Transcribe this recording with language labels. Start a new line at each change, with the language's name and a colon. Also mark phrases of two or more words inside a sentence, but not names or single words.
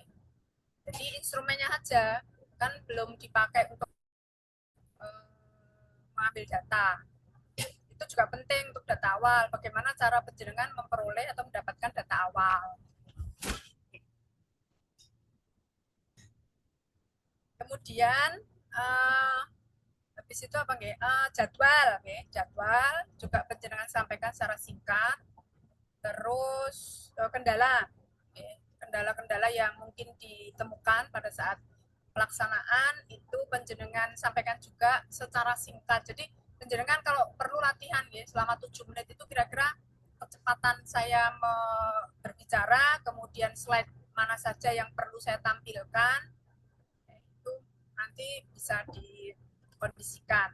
Indonesian: Jadi instrumennya aja, kan belum dipakai untuk mengambil data. Itu juga penting untuk data awal. Bagaimana cara penjenengan memperoleh atau mendapatkan data awal. Kemudian habis itu apa nggih? Jadwal, nggih. Jadwal juga penjenengan sampaikan secara singkat. Terus kendala, kendala-kendala yang mungkin ditemukan pada saat pelaksanaan itu penjenengan sampaikan juga secara singkat. Jadi penjenengan kalau perlu latihan ya selama 7 menit itu kira-kira kecepatan saya berbicara, kemudian slide mana saja yang perlu saya tampilkan, itu nanti bisa dikondisikan.